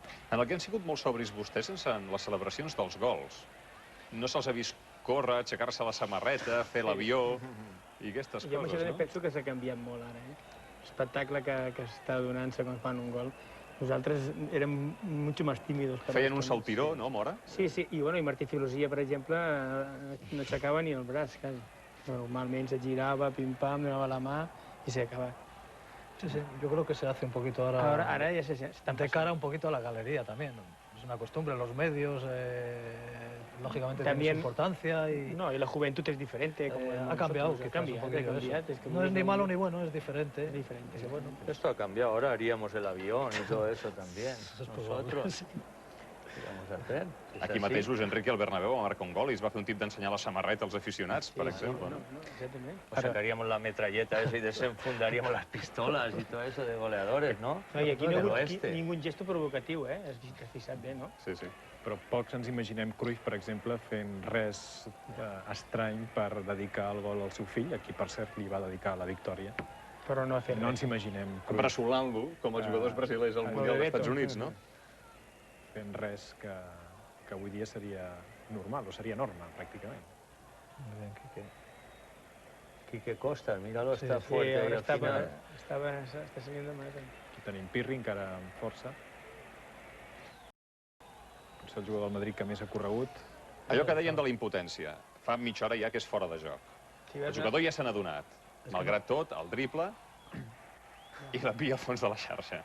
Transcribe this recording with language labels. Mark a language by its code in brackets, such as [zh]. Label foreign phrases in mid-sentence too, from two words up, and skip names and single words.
[ca] En el que han sigut molt sobris vostès sense les celebracions dels gols. No se'ls ha vist córrer, aixecar-se la samarreta, fer l'avió i aquestes Jo amb això coses, també no? penso que s'ha canviat molt ara, L'espectacle que està donant-se quan fan un gol. Nosaltres érem [es] mucho más tímidos. [ca] Feien un saltiró, no, Mora? Sí, i Martí Filosilla, per exemple, no aixecava ni el braç, quasi. Normalment se girava, pim-pam, donava la mà i se acaba. Sí, sí, [es] yo creo que se hace un poquito ahora. Ahora ya se están de cara un poquito a la galería también. Es una costumbre, los medios, lógicamente, tienen su importancia y No, y la juventud es diferente. ha cambiado, quizás, un poquillo eso. No es ni malo ni bueno, es diferente. Es diferente, sí. Bueno, Esto ha cambiado, ahora haríamos el avión y todo eso también. eso es probable. Nosotros. Sí. ¿Qué vamos a hacer? Es Aquí así. [ca] mateix Luis Enrique al Bernabéu va marcar un gol i es va fer un tip d'ensenyar la samarreta als aficionats, per exemple. No, exactament. [es] Pues sacaríamos la metralleta esa y desenfundaríamos las pistolas y todo eso de goleadores, ¿no? [ca] No, i aquí no hi ha [es] Del [ca] hagut [es] oeste. [ca] ningú gesto provocatiu, Has fixat bé, no? Sí, sí. Però pocs ens imaginem Cruyff, per exemple, fent res estrany per dedicar el gol al seu fill, a qui, per cert, li va dedicar la victòria. Però no ha fet No res. ens imaginem Cruyff Bressolant-lo, com els jugadors brasilers al Mundial dels Estats Units, no? fent res que avui dia seria normal, o seria norma, pràcticament. [es] Muy bien, Quique. Quique Costa, míralo, Sí, está sí, fuerte ahí Ahora al final. està saliendo más. [ca] Aquí tenim Pirri, encara amb força. Potser el jugador del Madrid que més ha corregut. Allò que deien de la impotència. Fa mitja hora ja que és fora de joc. El jugador ja se n'ha adonat. Malgrat tot, el drible i l'envia al fons de la xarxa.